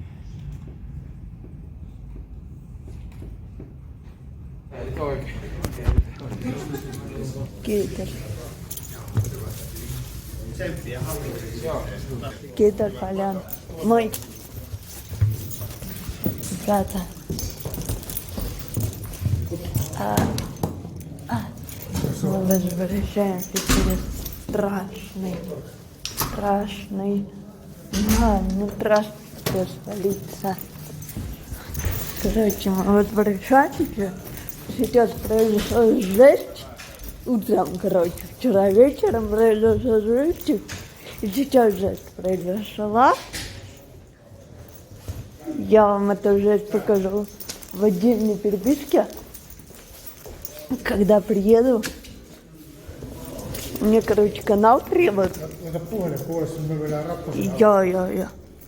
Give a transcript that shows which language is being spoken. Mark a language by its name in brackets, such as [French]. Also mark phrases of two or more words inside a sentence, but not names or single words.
[Finnish] Eli oikein. Kiitos. Tsemppiä hallitukseen. Kiitos paljon. Moi. Rata. [Russian] Возвращаемся через страшный, страшная столица. Короче, мы возвращаемся. Сейчас произошла жесть. Утром, короче, вчера вечером произошла жесть. И сейчас жесть произошла. Я вам эту жесть покажу в отдельной переписке. Когда приеду, мне, короче, канал требует. [Finnish] Ota puhelin pois, me vedään rappusia. Joo.